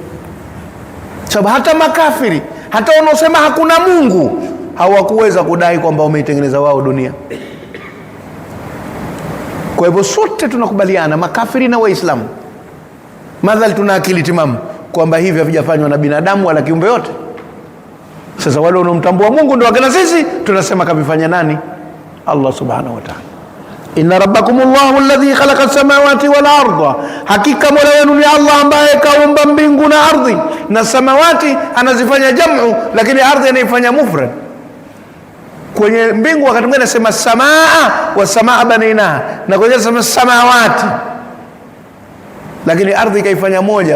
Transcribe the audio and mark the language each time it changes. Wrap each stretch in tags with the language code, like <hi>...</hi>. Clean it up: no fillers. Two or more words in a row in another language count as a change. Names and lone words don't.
<sw>Sababu hata makafiri, hata wanaosema hakuna Mungu, hawakuweza kudai kwamba wameitengeneza wao dunia. Kwa hivyo sote tunakubaliana, makafiri na Waislamu, madhali tuna akili timamu, kwamba hivi havijafanywa na binadamu wala kiumbe yote. Sasa wale wanaomtambua Mungu ndio wakina sisi tunasema kavifanya nani?</sw> <ar>الله سبحانه وتعالى. إن ربكم الله الذي خلق السماوات والأرض,</ar> <sw>hakika Mola wenu ni Allah ambaye kaumba mbingu na ardhi. Na samawati anazifanya jamu, lakini ardhi anaifanya mufrad. Kwenye mbingu wakati mwingine anasema</sw> <ar>سماء والسماء بنيناها,</ar> <sw>na kwenye anasema samawati, lakini ardhi kaifanya moja tu.</sw>